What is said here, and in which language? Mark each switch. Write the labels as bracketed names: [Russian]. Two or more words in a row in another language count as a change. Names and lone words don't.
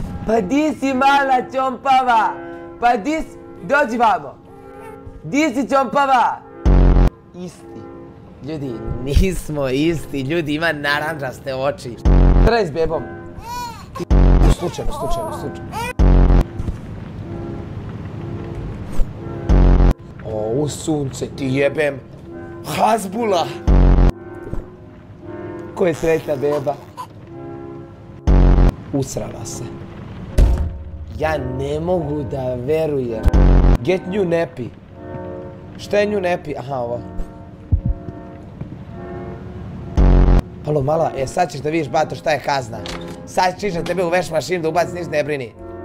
[Serbian] Pa di si mala čompava? Pa di si... Dođi vamo. Di si čompava? Isti. Ljudi, nismo isti. Ljudi, ima naranđaste oči. Traj s bebom. Slučajno. O, u sunce ti jebem. Hazbula. Ko je sretna beba? Usrala se. Ja ne mogu da verujem. [English] Get new nappy. [Serbian] Šta je [English] new nappy? [Serbian] Aha, ovo. Halo, mala, sad ćeš da vidiš, bato, šta je kazna. Sad ćeš na tebe u veš mašinu da ubaci, ništa ne brini.